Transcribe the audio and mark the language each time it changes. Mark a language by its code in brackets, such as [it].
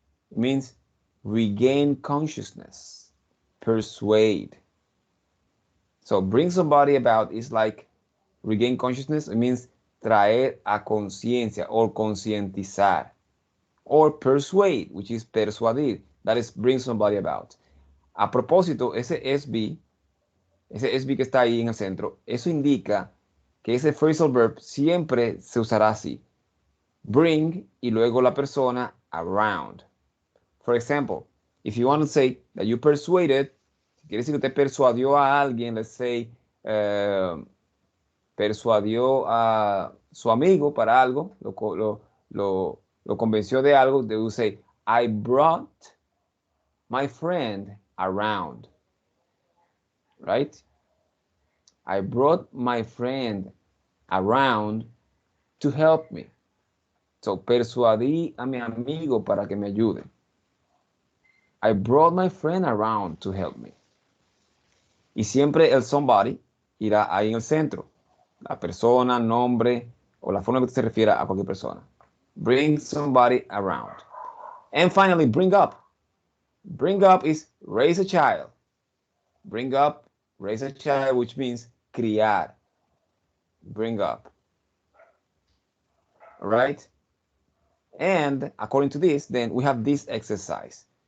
[en] It means regain consciousness, persuade. So bring somebody about is like regain consciousness. It means [es] traer a conciencia or concientizar. [en] Or persuade, which is [es] persuadir. [en] That is bring somebody about. [es] A propósito, ese SB que está ahí en el centro, eso indica que ese phrasal verb siempre se usará así. [en] Bring [es] y luego la persona [en] around. For example, if you want to say that you persuaded, [es] si quiere decir que usted persuadió a alguien, [en] let's say, [es] persuadió a su amigo para algo, lo convenció de algo, [en] they will say, I brought my friend around. Right? I brought my friend around to help me. [es] So, persuadí a mi amigo para que me ayude. [en] I brought my friend around to help me. [es] Y siempre el somebody irá ahí en el centro. La persona, nombre o la forma en que se refiera a cualquier persona. [en] Bring somebody around. And finally, bring up. Bring up is raise a child. Bring up, raise a child, which means criar. Bring up. All right? And according to this, then we have this exercise.